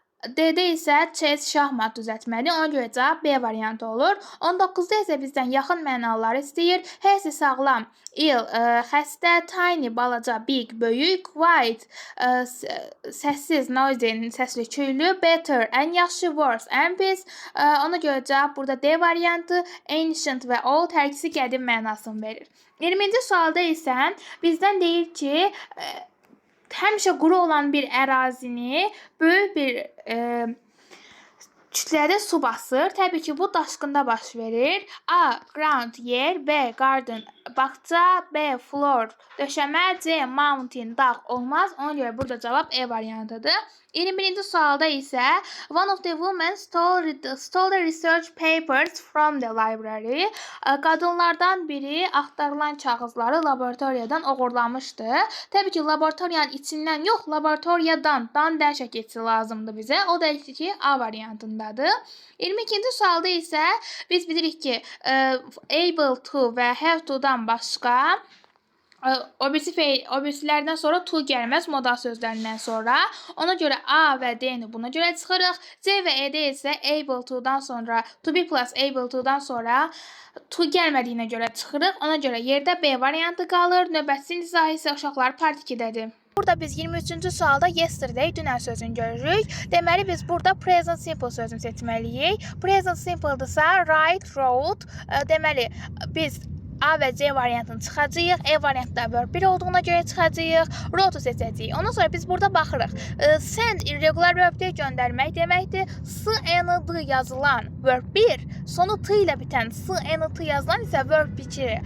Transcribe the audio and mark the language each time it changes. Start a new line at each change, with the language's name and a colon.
Azerbaijani: D-də isə chess, şahmat düzəltməli. Ona görə cavab B variantı olur. 19-da isə bizdən yaxın mənaları istəyir. Healthy, sağlam, ill, xəstə, tiny, balaca, big, böyük, white, səssiz, noisy, səsli, küylü, better, ən yaxşı, worse, ən pis. Ona görə cavab burada D variantı. Ancient və old hər ikisi qədim mənasını verir. 20-ci sualda isə bizdən deyir ki, həmişə quru olan bir ərazini böyük bir kütlədə su basır. Təbii ki, bu daşqında baş verir. A. Ground, yer. B. Garden, bağça. B. Floor, döşəmə. C. Mountain, dağ olmaz. Ona görə burada cavab E variantıdır. 21-ci sualda isə
English: one of the women stole the research papers from the library.
Azerbaijani: Qadınlardan biri axtarılan kağızları laboratoriyadan oğurlamışdı. Təbii ki, laboratoriyanın içindən yox, laboratoriyadan dərşə keçsi lazımdır bizə. O da ki, A variantındadır. 22-ci sualda isə biz bilirik ki, able to və have to-dan başqa o birisilərdən sonra to gəlməz modal sözlərindən sonra. Ona görə A və D-ni buna görə çıxırıq. C və E-də isə able to-dan sonra, to be plus able to-dan sonra to gəlmədiyinə görə çıxırıq. Ona görə yerdə B variantı qalır. Növbətçinin izahı isə uşaqlar part 2-dədir. Burada biz 23-cü sualda yesterday, dünən sözünü görürük. Deməli, biz burada present simple sözünü seçməliyik. Present simple-dırsa write, wrote. Deməli, biz A və C variantını çıxacağıq. E variantda verb 1 olduğuna görə çıxacağıq. Wrote-u seçəcəyik. Ondan sonra biz burada baxırıq. Send irregular verb-də göndərmək deməkdir. S-N-D yazılan verb 1, sonu T ilə bitən S-N-T yazılan isə verb 2.